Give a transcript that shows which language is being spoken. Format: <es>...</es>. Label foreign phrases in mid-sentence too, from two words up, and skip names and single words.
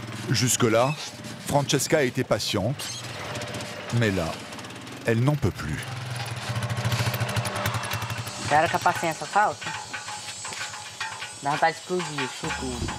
<fr>Jusque-là, Francesca a été patiente, mais là, elle n'en peut plus.</fr> <pt>Espera que a paciência falta. Dá vontade de explodir, socorro.</pt>